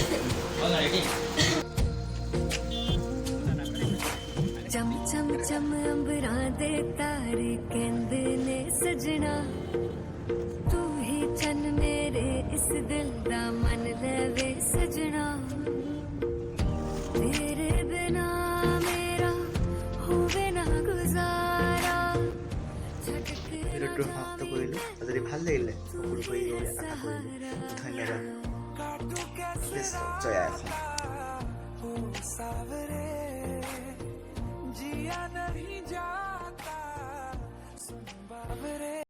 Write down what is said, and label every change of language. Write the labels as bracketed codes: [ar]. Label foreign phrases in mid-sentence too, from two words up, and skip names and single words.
[pa] ਚਮ ਚਮ ਚਮ ਅੰਬਰਾ ਦੇ ਤਾਰੇ ਕਹੰਦੇ ਨੇ ਸਜਣਾ ਤੂ ਹੀ ਚੰਨ ਮੇਰੇ ਇਸ ਦਿਲ ਦਾ ਮਨ ਲੇਵੇ ਸਜਣਾ ਤੇਰੇ ਬਿਨਾ ਮੇਰਾ ਹੋਵੇ ਨਾ ਗੁਜ਼ਾਰਾ [as] ভিডিঅ'টো সমাপ্ত কৰিলোঁ যদি ভাল লাগিলে সকলো কৰি আশা কৰিলোঁ ধন্যবাদ জয় অসম [hi] जिया नहीं जाता सुन बाबरे